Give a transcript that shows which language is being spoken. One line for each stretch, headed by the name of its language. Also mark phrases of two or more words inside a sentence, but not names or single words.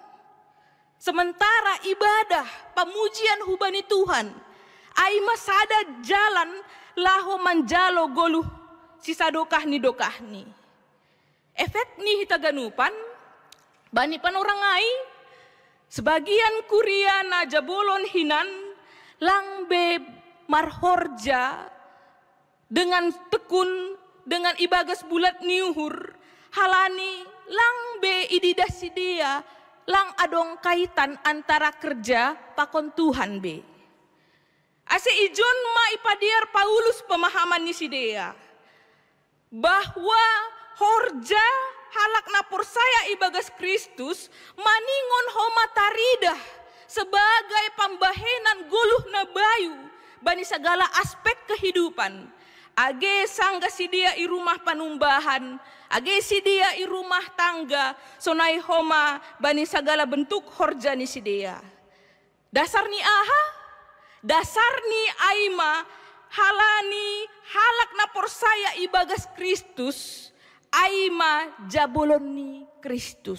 Simeulue: Sementara ibadah pamujian hubani Tuhan ay masada jalan laho manjalo goluh sisa dokahni. Efek ni hitaganupan bani panorangai sebagian kuria na jabolon hinan langbe marhorja
Indonesian: dengan tekun, dengan
Simeulue: ibagas bulat niuhur, halani langbe ididas si dia, lang adong kaitan antara kerja pakon Tuhan be. Ase ijon ma ipadiar Paulus pemahaman ni si dia, bahwa horja halak na persaya ibagas Kristus maningon homa taridah sebagai pambahenan guluh na bayu bani
Indonesian: segala aspek kehidupan.
Simeulue: Age sangga si dia i rumah panumbahan, age si dia i rumah tangga, sonai homa bani
Indonesian: segala bentuk
Simeulue: horja ni si dia. Dasar ni aha, dasar ni aima, halani halak na persaya ibagas Kristus, aima jabolon ni Kristus.